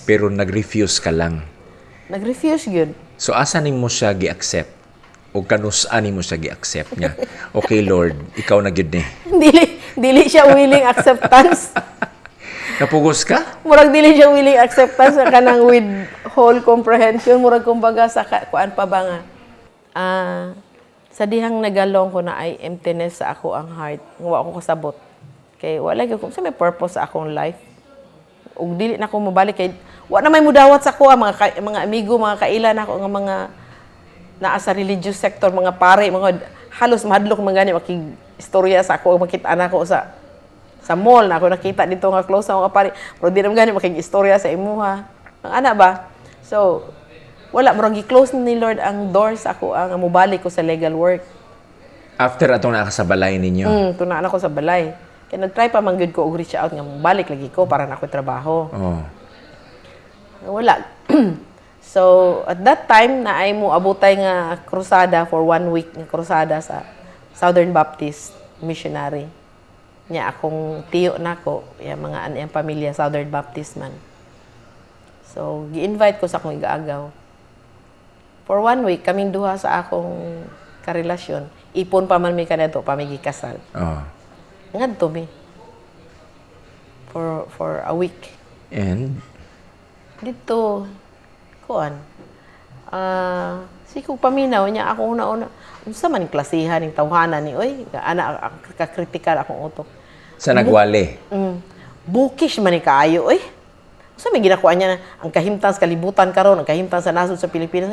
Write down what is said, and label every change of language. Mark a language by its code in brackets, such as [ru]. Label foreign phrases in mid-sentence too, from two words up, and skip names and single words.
[tl] Pero nag-refuse ka lang. [ceb] Nag-refuse gyud. So asa nimo siya gi-accept? O kanus-an nimo siya gi-accept nga? Okay Lord, ikaw na gyud ni. dili siya [en] willing acceptance. [ceb] Napugos ka? Murag dili siya [en] willing acceptance [ceb] sa kanang [en] with whole comprehension. [ceb] Murag kumbaga sa kuan pa ba nga. Sa dihang nagalong ko na ay emptiness sa ako ang heart. Wa ako kasabot. Kay wala gyud ko sa may purpose sa akong life. Ug dili na ko mabalik kay wa na may mudawat sa ko mga amigo, mga kaila na ako nga mga naa sa [en] religious sector, [ceb] mga pare, mga halos mahadlok man gani makig-istorya sa ako, makita na ko sa mall na ako nakita dito nga close sa mga pare. Pero di naman gani makig-istorya sa imuha. Ang ana ba? So, wala murag gi-close ni Lord ang doors ako ang mobalik ko sa [en] legal work. [ceb] After atong nakasabalay ninyo? Tuna na ko sa balay. Kaya nag-try pa man gyud ko og [en] reach out [ceb] nga balik lagi ko para na ako trabaho. Oh. Wala. So, [en] at that time, [ceb] na ay mo abutay nga krusada for 1 week nga krusada sa Southern Baptist Missionary. Nya akong tiyo nako, yung mga yung pamilya Southern Baptist man. So, gi-invite ko sa akong igaagaw. [en] For 1 week, [ceb] kaming duha sa akong karelasyon. Ipon pa man mi kanato, pamigikasal. Oh. Ngadto mi. [en] For a week. [ceb] And Dito, kuan. Si ko paminaw niya ako una-una. Unsa man klasihan ning tawhanan ni oy, ana ka-critical akong utok. sa nagwali. Bookish man ni kaayo oy. Unsa may ginakuha niya ang kahimtang sa kalibutan karon, ang kahimtang sa nasod sa Pilipinas.